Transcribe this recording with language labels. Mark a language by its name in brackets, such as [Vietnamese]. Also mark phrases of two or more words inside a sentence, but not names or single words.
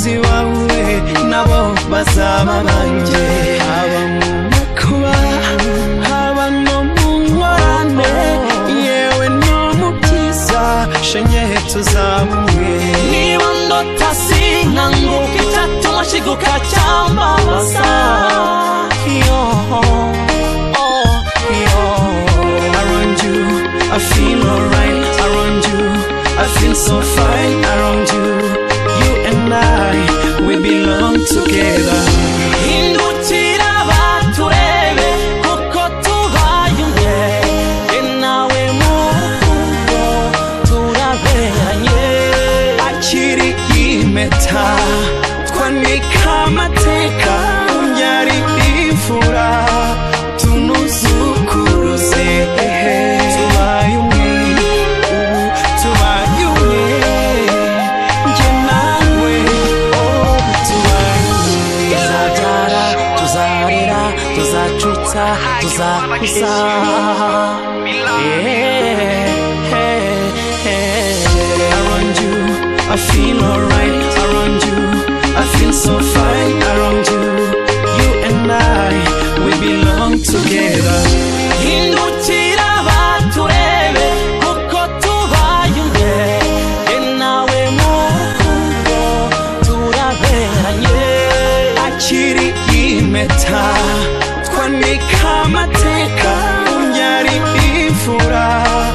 [Kinyarwanda] abakunzi bawe nabo bazaba banjye, haba mu makuba haba no mu ngorane, yewe no mu byiza shenye tuzabumwe. Niba ndota sinkanguka icyatuma shiguka cyambabaza, [English] around you I feel alright, around you I feel so fine, around you, you and I, we belong together. [Kinyarwanda] Hindukira baturebe kuko tubaye umwe, nawe mu rukundo turaberanye. Akiri impeta twanika amateka, yari imfura tunuzukuruze, tubaye umwe, tubaye umwe, njye nawe, tubaye umwe. Tuzabyara, tuzarera, tuzacutsa, tuzakuza, [English] around you I feel alright, around you I feel so fine, around you, you and I, we belong together. [Kinyarwanda] Hindukira baturebe kuko tubaye umwe, nawe mu rukundo turaberanye. Akiri impeta twanika amateka, yari imfura